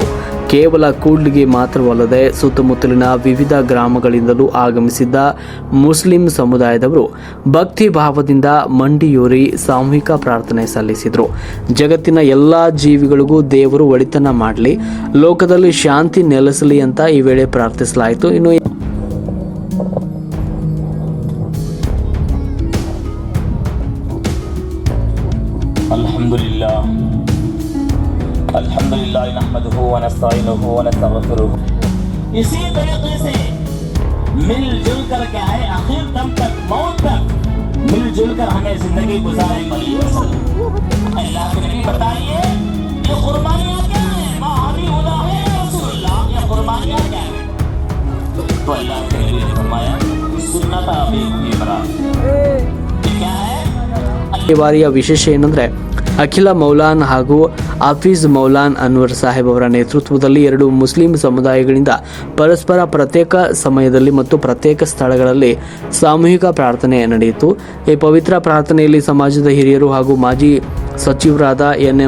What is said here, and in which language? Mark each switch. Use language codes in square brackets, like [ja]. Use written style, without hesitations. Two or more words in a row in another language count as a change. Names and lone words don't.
[kn] ಕೇವಲ ಕೂಡ್ಲಿಗಿ ಮಾತ್ರವಲ್ಲದೆ ಸುತ್ತಮುತ್ತಲಿನ ವಿವಿಧ ಗ್ರಾಮಗಳಿಂದಲೂ ಆಗಮಿಸಿದ್ದ ಮುಸ್ಲಿಂ ಸಮುದಾಯದವರು ಭಕ್ತಿ ಭಾವದಿಂದ ಮಂಡಿಯೂರಿ ಸಾಮೂಹಿಕ ಪ್ರಾರ್ಥನೆ ಸಲ್ಲಿಸಿದರು. ಜಗತ್ತಿನ ಎಲ್ಲ ಜೀವಿಗಳಿಗೂ ದೇವರು ಒಳಿತನ ಮಾಡಲಿ, ಲೋಕದಲ್ಲಿ ಶಾಂತಿ ನೆಲೆಸಲಿ ಅಂತ ಈ ವೇಳೆ ಪ್ರಾರ್ಥಿಸಲಾಯಿತು. ಇನ್ನು [ar] الحمد لله نحمده ونستعينه ونستغفره. [ur] اسی طریقے سے مل جل کر کیا ہے، آخر دم تک، موت تک مل جل کر ہمیں زندگی گزاریں گے. اللہ کے نبی بتائیے، یہ قربانیاں کیا ہے? ما حبیب اللہ ہے رسول اللہ، یہ قربانیاں کیا ہے? تو اللہ کے نبی نے فرمایا, [ar] سنة أبي إبراهيم. [ur] یہ کیا ہے? [kn] ಈ ಬಾರಿಯ ವಿಶೇಷ ಏನಂದ್ರೆ ಅಖಿಲ ಮೌಲಾನ್ ಹಾಗೂ ಆಫೀಜ್ ಮೌಲಾನ್ ಅನ್ವರ್ ಸಾಹೇಬ್ ಅವರ ನೇತೃತ್ವದಲ್ಲಿ ಎರಡು ಮುಸ್ಲಿಂ ಸಮುದಾಯಗಳಿಂದ ಪರಸ್ಪರ ಪ್ರತ್ಯೇಕ ಸಮಯದಲ್ಲಿ ಮತ್ತು ಪ್ರತ್ಯೇಕ ಸ್ಥಳಗಳಲ್ಲಿ ಸಾಮೂಹಿಕ ಪ್ರಾರ್ಥನೆ ನಡೆಯಿತು. ಈ ಪವಿತ್ರ ಪ್ರಾರ್ಥನೆಯಲ್ಲಿ ಸಮಾಜದ ಹಿರಿಯರು ಹಾಗೂ ಮಾಜಿ ಸಚಿವರಾದ ಎನ್.ಎಂ.